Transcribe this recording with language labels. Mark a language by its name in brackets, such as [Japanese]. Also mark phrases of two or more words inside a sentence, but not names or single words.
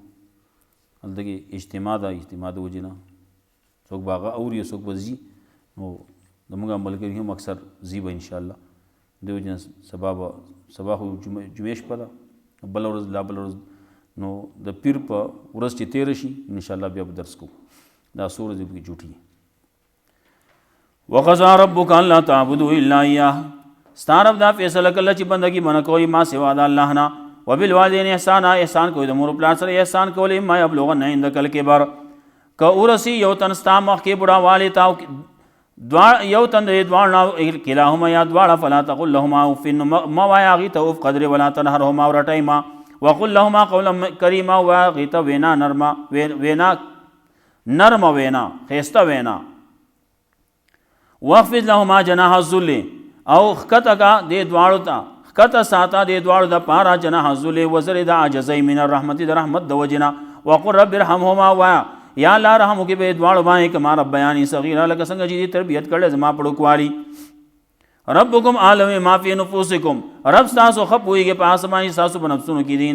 [Pashto] هلته کې اجتماع ده، اجتماع د وجې نه څوک به هغه اوري څوک به ځي، نو زموږ ملګري هم اکثر ځي به انشاءالله. د وجې نه سبا خو جمعې شپه ده، بله ورځ لا بله ورځ، نو د پیر په ورځ چې تېره شي انشاءالله بیا به درس کوو. دا څو ورځې پکې چوټي. [Arabic] وقضى ربک الا تعبدوا الا ایاه، [Pashto] ستا رب دا فیصله کله چې بندګي منع کوي ما سوا د الله نه. [Arabic] وبالوالدین احسانا، [Pashto] احسان کوي د مور پلار سره احسان کول. [Arabic] اما یبلغن عندک الکبر، [Pashto] که ورسی یو تن ستا مخکې بوډاوالی تا یو تن د دواړو کلاهما یا دواړه، [Arabic] فلا تقل لهما اف، [Pashto] مه وایه هغې ته اف قدرې، [Arabic] ولا تنهرهما [Pashto] ورټئ ما، [Arabic] وقل لهما قولا کریما، [Pashto] ووایه هغې ته وینا نرمه وینا ښایسته وینا. [Arabic] واخفض لهما جناح الذل، [Pashto] او ښکته کا دې دواړو ته، ښکته ساته دې دواړو دپاره [Arabic] جناح الذل [Pashto] وزرې د عاجزۍ [Arabic] من الرحمت، [Pashto] د رحمت د وجې نه. [Arabic] وقل رب ارحمهما، [Pashto] وایه یا الله رحم وکړي به دواړو باندې [Arabic] کما ربیاني صغیرا، [Pashto] لکه څنګه چې دې تربیت کړی زما په ډوکوالي. [Arabic] ربکم عالم ما فی نفوسکم، [Pashto] رب ستاسو ښه پوهېږي په هغه څه باندې ستاسو په نفسونو کې دي.